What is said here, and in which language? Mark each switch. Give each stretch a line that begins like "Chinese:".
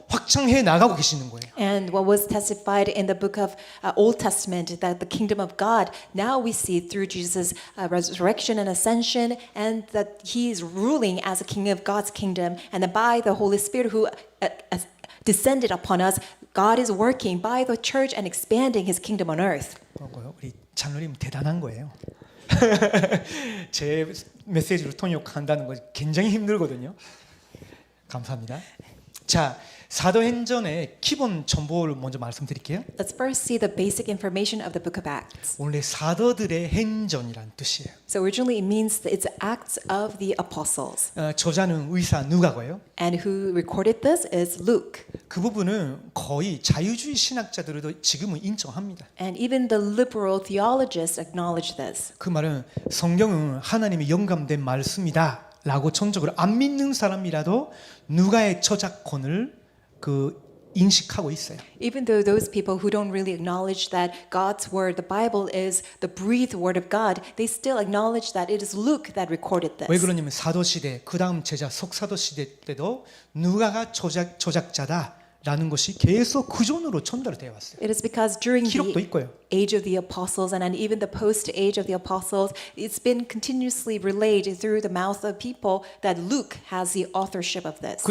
Korean: 확장해 나가고 계시는 거예요.
English: And what was testified in the book of Old Testament, that the kingdom of God, now we see through Jesus' resurrection and ascension, and that he is ruling as a king of God's kingdom, and that by the Holy Spirit who descended upon us, God is working by the church and expanding his kingdom on earth.
Korean: 그거요. 우리 장로님 대단한 거예요. 제 메시지를 통역한다는 거 굉장히 힘들거든요. 감사합니다. 자, 사도행전의 기본 정보를 먼저 말씀드릴게요.
English: Let's first see the basic information of the book of Acts.
Korean: 원래 사도들의 행전이란 뜻이에요.
English: So originally it means that it's acts of the apostles.
Korean: 저자는 의사 누가고요.
English: And who recorded this is Luke.
Korean: 그 부분은 거의 자유주의 신학자들도 지금은 인정합니다.
English: And even the liberal theologists acknowledge this.
Korean: 그 말은 성경은 하나님의 영감된 말씀이다 라고 전적으로 안 믿는 사람이라도 누가의 저작권을 인식하고 있어요.
English: Even though those people who don't really acknowledge that God's word, the Bible, is the breathed word of God, they still acknowledge that it is Luke that recorded this.
Korean: 왜 그러냐면 사도 시대, 그 다음 제자 석사도 시대 때도 누가가 저작자다라는 것이 계속 그전으로 전달되어 왔어요.
English: It is because during
Korean: 기록도
English: the
Korean: 있고요.
English: age of the apostles and even the post age of the apostles, it's been continuously relayed through the mouth of people that Luke has the authorship of this.